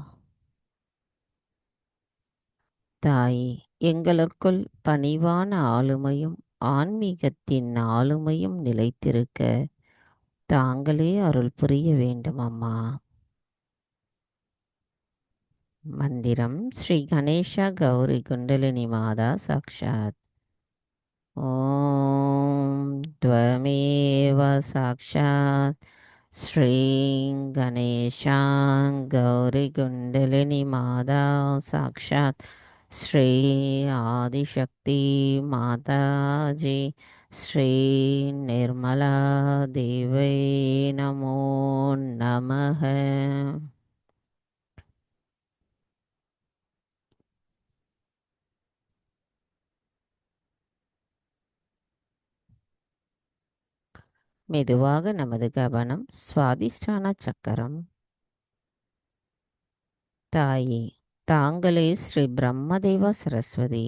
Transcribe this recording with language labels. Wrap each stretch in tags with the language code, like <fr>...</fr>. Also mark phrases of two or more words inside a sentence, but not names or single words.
<ta>தாய், எங்களுக்குள் பணிவான ஆளுமையும் ஆன்மீகத்தின் ஆளுமையும் நிலைத்திருக்க தாங்களே அருள் புரிய வேண்டும் அம்மா. மந்திரம் ஸ்ரீ கணேஷா கௌரி குண்டலினி மாதா சாக்ஷாத்.</ta> <sa>ॐ त्वमेव साक्षात् श्रीं गणेशां गौरीकुण्डलिनीमाता साक्षात् श्री आदिशक्ति माताजी श्री निर्मला देवै नमो नमः.</sa> <ta>மெதுவாக நமது கவனம் சுவாதிஷ்டான சக்கரம். தாயே, தாங்களே ஸ்ரீ பிரம்மதேவ சரஸ்வதி.</ta>